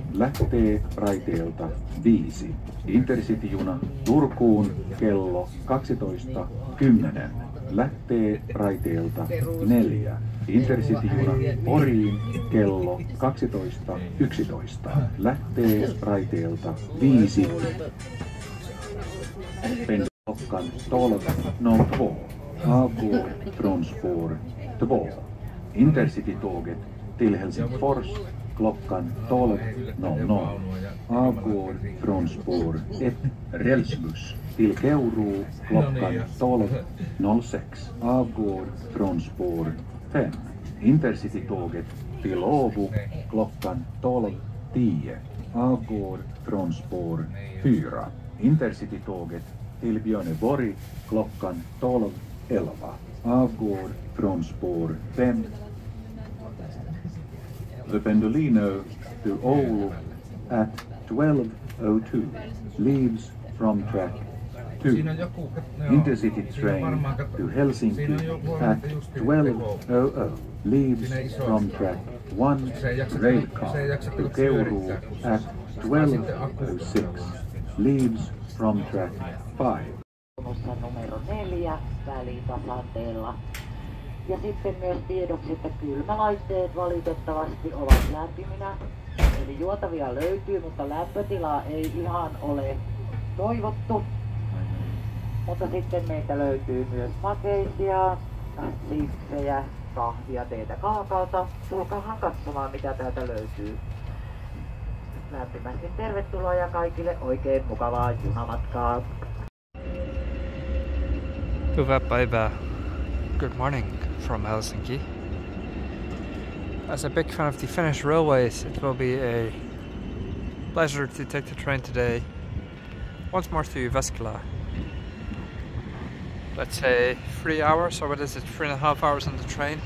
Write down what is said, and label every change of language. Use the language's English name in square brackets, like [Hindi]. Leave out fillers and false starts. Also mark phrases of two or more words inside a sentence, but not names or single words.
[Finnish] Lähtee raiteelta 5. Intercity-juna Turkuun kello 12.10. Lähtee raiteelta 4. Intercity-juna Poriin kello 12.11. Lähtee raiteelta 5. [Swedish] Klockan 12.02. Avgår från spår 2. Intercity-tåget till Helsingfors klockan 12.00. Avgår från spår 1. Rälsbuss till Keuruu klockan 12.06. Avgår från spår 5. Intercity-tåget till Åbo klockan 12.10. Avgår från spår 4. Intercity-tåget till Björneborg klockan 12.11. Avgår från spår 5. [English] The Pendolino to Oulu at 12:02 leaves from track 2. Intercity train to Helsinki at 12:00 leaves from track 1. Railcar to Keuruu at 12:06 leaves from track 5. [Finnish] Numero 4 välitasanteella. Ja sitten myös tiedoksi, että kylmälaitteet valitettavasti ovat lämpiminä. Eli juotavia löytyy, mutta lämpötilaa ei ihan ole toivottu. Mutta sitten meiltä löytyy myös makeisia, sipsejä, kahvia, teetä, kaakaota. Tulkaahan katsomaan mitä täältä löytyy. Lämpimästi tervetuloa ja kaikille oikein mukavaa junamatkaa. Hyvää päivää. [English] Good morning from Helsinki. As a big fan of the Finnish railways, it will be a pleasure to take the train today once more to Jyväskylä. Let's say 3 hours, or what is it, 3.5 hours on the train.